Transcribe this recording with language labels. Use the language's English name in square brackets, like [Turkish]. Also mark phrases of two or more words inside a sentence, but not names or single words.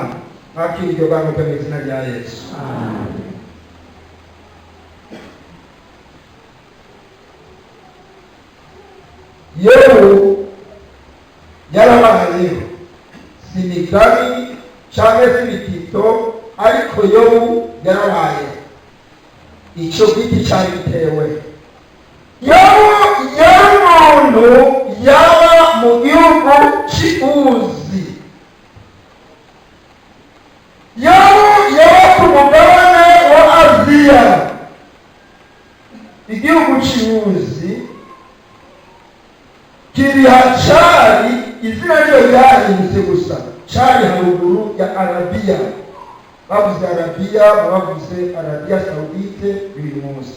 [Kinyarwanda] Akiri iryo garuka mu izina rya Yesu. Yobu yarabayeho, si imigani cyangwa se ibitito, ariko Yobu yarabayeho. Icyo giti cyari bitewe. Yobu yari umuntu yaba mu gihugu cy'Uzi. Yobu yaba ku mugabane wa Aziya. Igihugu cy'Uzi kiri hacari, izina ryo ryahindutse gusa, cari haruguru ya Arabiya. Bavuze Arabiya, bavuze Arabiya Saudite buri munsi.